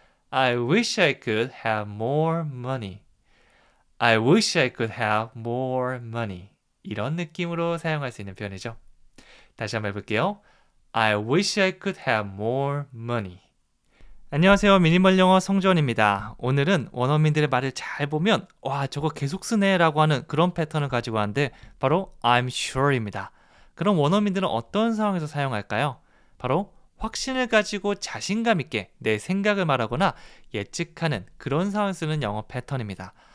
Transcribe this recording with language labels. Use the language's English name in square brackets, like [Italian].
[English] I wish I could have more money. I wish I could have more money. [Korean] 이런 느낌으로 사용할 수 있는 표현이죠. 다시 한번 해볼게요. [English] I wish I could have more money. [Korean] 안녕하세요. 미니멀 영어 성주원입니다. 오늘은 원어민들의 말을 잘 보면 와 저거 계속 쓰네 라고 하는 그런 패턴을 가지고 왔는데 바로 I'm sure입니다. 그럼 원어민들은 어떤 상황에서 사용할까요? 바로 확신을 가지고 자신감 있게 내 생각을 말하거나 예측하는 그런 상황을 쓰는 영어 패턴입니다.